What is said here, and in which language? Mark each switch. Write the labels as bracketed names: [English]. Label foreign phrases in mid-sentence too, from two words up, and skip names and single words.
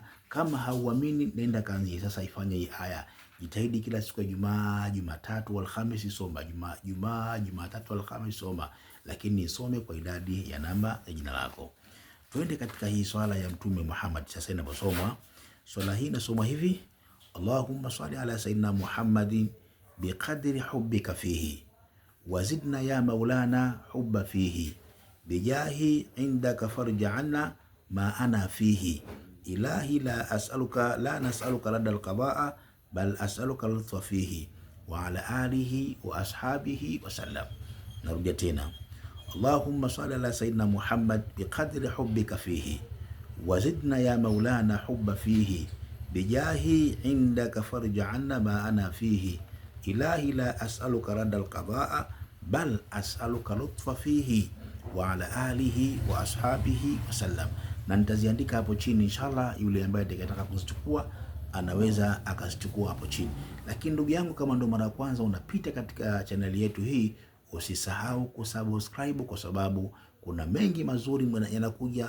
[Swahili] Kama hauamini, nenda kanzi sasa ifanye hii aya. Jitahidi kila siku ya Ijumaa, Jumatatu, Alhamisi soma, Jumatatu, Alhamisi soma, lakini isome kwa idadi ya namba ya jina lako. Tuende katika hii swala ya Mtume Muhammad. Sasa inaposomwa swala hii nasoma hivi: [Arabic] اللهم صل على سيدنا محمد بقدر حبك فيه وزدنا يا مولانا حبا فيه بجاه عندك فرجا عنا ما أنا فيه إلهي لا نسألك رد القضاء بل أسألك لطفا فيه وعلى آله وأصحابه وسلم. [Swahili] Narudia tena: [Arabic] اللهم صل على سيدنا محمد بقدر حبك فيه وزدنا يا مولانا حبا فيه بجاه عندك فرجا عنا ما أنا فيه إلهي لا أسألك رد القضاء بل أسألك لطفا فيه وعلى آله وأصحابه وسلم. [Swahili] Na nitaziandika hapo chini inshallah, yule ambaye atakayetaka kuzichukua anaweza akazichukua hapo chini. Lakini ndugu yangu, kama ndo mara ya kwanza unapita katika chaneli yetu hii, usisahau kusubscribe, kwa sababu kuna mengi mazuri yanakuja.